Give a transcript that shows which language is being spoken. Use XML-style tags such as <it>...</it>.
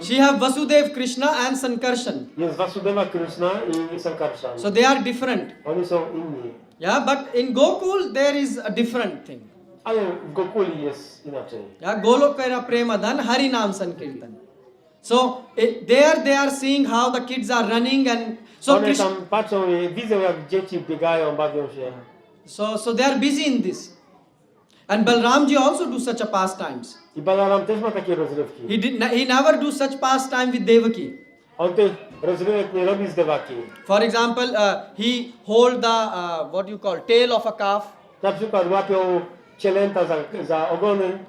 <en>she have Vasudev Krishna and Sankarshan.</en> <pl>jest Vasudeva Krishna i Sankarshan.</pl> <en>So they are different.</en> <pl>Oni są inni.</pl> <en>Yeah, but in Gokul there is a different thing.</en> <pl>Ale w Gokuli jest inaczej.</pl> <bn>Yeah, Golokara Premadan Harinam Sankirtan.</bn> <en>So there they are seeing how the kids are running and so One Krishna,</en> <pl>tam patrzą i widzą, jak dzieci biegają, bawią się.</pl> <en>so they are busy in this. And Balramji also do such a pastimes.</en> <pl>I Balaram też ma takie rozrywki.</pl> <en>He never do such pastime with Devaki.</en> <pl>On tych rozrywek nie robi z Devaki.</pl> <en>For example, he hold the what you call tail of a calf,</en> <pl>Na przykład łapią cielęta za ogony,</pl>